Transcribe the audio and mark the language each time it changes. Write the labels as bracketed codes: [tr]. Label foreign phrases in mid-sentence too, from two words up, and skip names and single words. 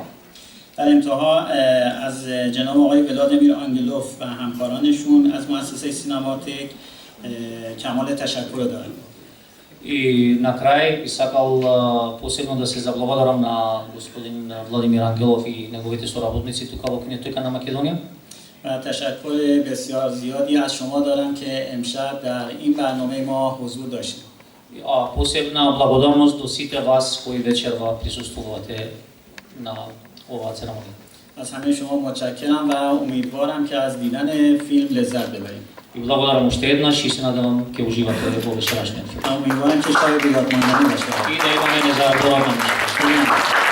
[fa] در انتها از جناب آقای ولادیمیر آنگلوف و همکارانشون از مؤسسه سینماتک کمال تشکر دارم. [mk] И на крај би сакал посебно да се заблагодарам на господин Владимир Ангелов и неговите соработници тука во Кинетека на Македонија. [fa] و تشکر بسیار زیادی از شما دارم که امشب در این برنامه ما حضور داشتید. [mk] А посебна благодарност до сите вас кои вечерва присуствувате на оваа церемонија. [fa] از همه شما متشکرم و امیدوارم که از دیدن فیلم لذت ببرید. [mk] И благодарам уште еднаш и се надевам ќе уживате во вечерашниот филм. [fa] امیدوارم که شب به یاد ماندنی باشه. [mk] И да имаме незаборавна нощ.